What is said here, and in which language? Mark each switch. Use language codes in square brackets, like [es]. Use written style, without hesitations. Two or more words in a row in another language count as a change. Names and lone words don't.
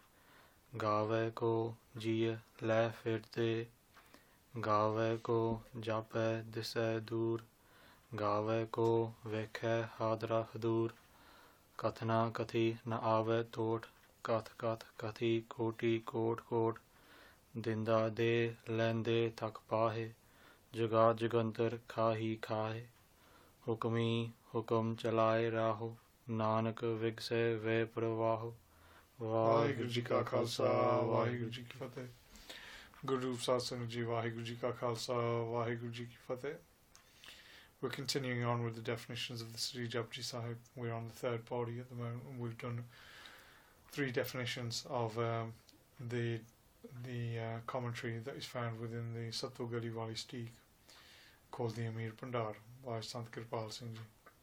[pa] ਗਾਵੇ ਕੋ ਜੀਅ ਲੈ ਫਿਰਤੇ ਗਾਵੇ ਕੋ ਜਾਪੈ ਦਿਸੈ ਦੂਰ ਗਾਵੇ ਕੋ ਵੇਖੈ ਹਾਦਰਾ ਹਦੂਰ ਕਥਨਾ ਕਥੀ ਨ ਆਵੇ ਤੋਟ ਕਥ ਕਥ ਕਥੀ ਕੋਟਿ ਕੋਟ ਕੋਟ ਦਿੰਦਾ ਦੇ ਲੈਂਦੇ ਥਕ ਪਾਹੇ ਜੁਗਾ ਜੁਗੰਤਰ ਖਾਹੀ ਖਾਹੇ ਹੁਕਮੀ ਹੁਕਮ ਚਲਾਏ ਰਾਹੋ ਨਾਨਕ ਵਿਗਸੇ ਵੇ ਪ੍ਰਵਾਹੋ। ਵਾਹਿਗੁਰੂ ਜੀ ਕਾ ਖਾਲਸਾ ਵਾਹਿਗੁਰੂ ਜੀ ਕੀ ਫਤਹਿ। ਗੁਰੂ ਸਤਸੰਗ ਜੀ ਵਾਹਿਗੁਰੂ ਜੀ ਕਾ ਖਾਲਸਾ ਵਾਹਿਗੁਰੂ ਜੀ ਕੀ ਫਤਹਿ. [en] We're continuing on with the definitions of the Sri Jap Ji Sahib. We're on the third Pauri at the moment. We've done 3 definitions of the commentary that is found within the Sattu Gali Wali Steek called the Amir Pandar by Sant Kirpal Singh Ji.